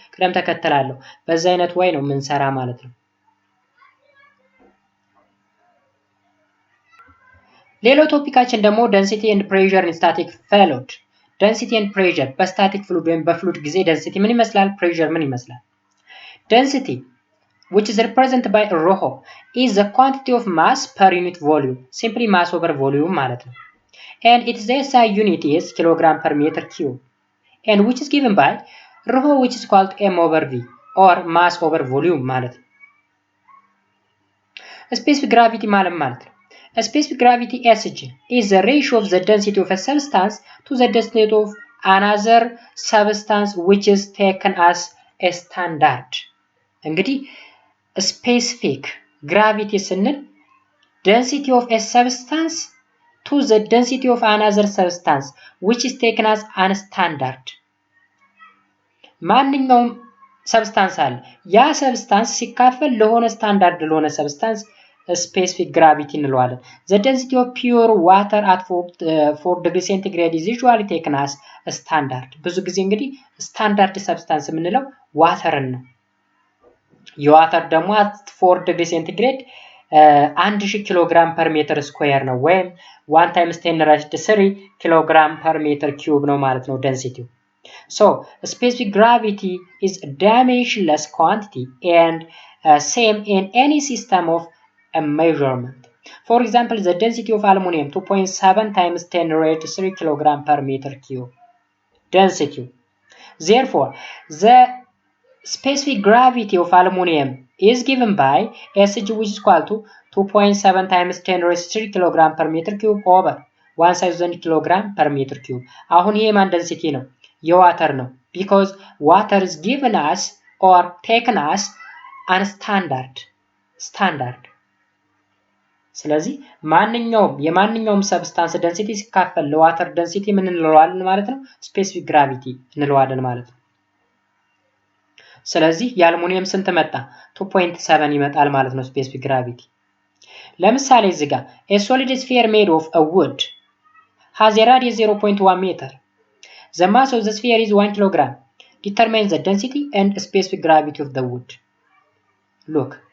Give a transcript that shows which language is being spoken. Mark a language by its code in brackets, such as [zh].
[am] ቅደም ተከተል አለው። በዛ አይነት ወይ ነው የምንሰራ ማለት ነው። ሌላው ቶፒካችን ደግሞ [en] density and pressure in static fluid። [am] density and pressure በስታቲክ ፍሉድ ወይም በፍሉድ ጊዜ density ምን ይመስላል? pressure ምን ይመስላል? [en] density which is represented by rho is the quantity of mass per unit volume. simply mass over volume [am] ማለት ነው። [en] and its SI unit is kilogram per meter cube and which is given by rho which is called m over v or mass over volume ማለት ነው። specific gravity ማለት ነው። A specific gravity SG is the ratio of the density of a substance to the density of another substance which is taken as a standard. [am] እንግዲህ [en] specific gravity ስንል density of a substance to the density of another substance which is taken as a standard. [am] ማንኛውም ሰብስታንስ አለ። ያ ሰብስታንስ ሲካፈል ለሆነ ስታንዳርድ ለሆነ ሰብስታንስ specific gravity እንለዋለን። [en] the density of pure water at 4 degree centigrade is usually taken as a standard. ብዙ ጊዜ እንግዲህ ስታንዳርድ ሰብስታንስ የምንለው ዋተርን ነው። የዋተር ደግሞ at 4 degree centigrade 1000 ኪሎግራም ፐር ሜትር ስኩዌር ነው ወይም 1 times 10 raised to 3 ኪሎግራም ፐር ሜትር ኪዩብ ነው ማለት ነው ዴንሲቲው። So specific gravity is a dimensionless quantity and same in any system of a measurement. For example, the density of aluminum 2.7 times 10 raised to 3 kilogram per meter cube. Density. Therefore, the specific gravity of aluminum is given by SG which is equal to 2.7 times 10 raised to 3 kilogram per meter cube over 1000 kilogram per meter cube. [am] አሁን ይሄ ማን density ነው? የዋተር ነው። [en] because water is given as or taken as a standard. [am] ስለዚህ የማንኛውም ሰብስታንስ ደንሲቲ ሲካፈል ለዋተር ደንሲቲ ምን እንለዋለን ማለት ነው? ስፔሲፊክ ግራቪቲ እንለዋለን ማለት ነው። ስለዚህ የአልሙኒየም ስንት መጣ? 2.7 ይመጣል ማለት ነው ስፔሲፊክ ግራቪቲ። ለምሳሌ እዚህ ጋር [en] a solid sphere made of a wood has a radius 0.1 meter. The mass of the sphere is 1 kilogram. Determine the density and specific gravity of the wood. Look.